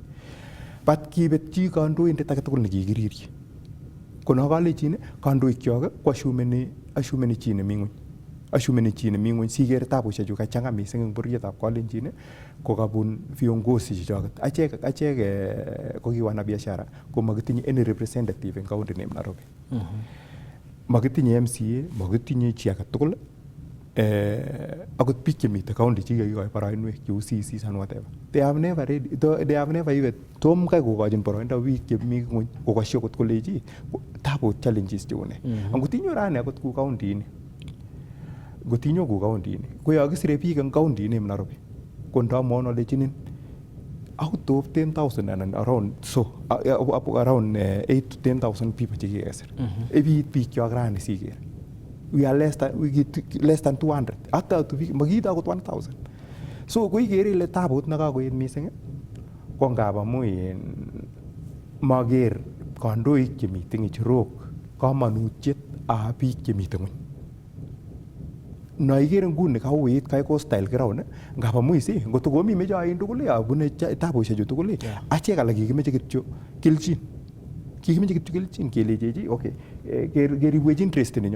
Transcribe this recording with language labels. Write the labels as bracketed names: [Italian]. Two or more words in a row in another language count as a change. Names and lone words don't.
[Kalenjin] Bat kibetchi kandoindet age tugul nekikiriri. Kono kalechin kandoikyok ko ashumeni chi nemi ng'weny. Ashumeni chi nemi ng'weny siker tabushek chu kachang'a mising eng bororietab Kalenjin ko kabun viongozi chechoket. Achek ko ki [Swahili] wana biashara [Kalenjin] ko makitinye [English] any representative [Kalenjin] eng county name Nairobi. Makitinye MCA, makitinye chi age tugul. Akot biik chemite county chikikikoi boroinwek cheu CCs [English] and whatever. They have never even [Kalenjin] tom kai kokochin boroindo biik chemi ng'weny kokosyi akot koleji tabut challenges cheu ne. Angotinyo rani akot ku county ini ngotinyo ku county ini ko yo kisire biik eng county ini Nairobi ko ndamwaun alechinin [English] out of 10,000 and around 8 to 10,000 people [Kalenjin] chekikesir. Biik chok rani siker [English] we are less than 200 [Kalenjin] hata makiita akot 1,000. So ko ikere ile tabut nekakoet mising ko ngap amu maker kandoik chemite ng'echerok kamanutiet ab biik chemite ng'weny. Naikere nguni kauit kai [English] coastal ground [Kalenjin] ngap amu isi ngotokomi meche ain tugul abune tabushek chu tugul achek alak kikimeche kityo kelchin kelechechi okay keribwechi interest nenyo.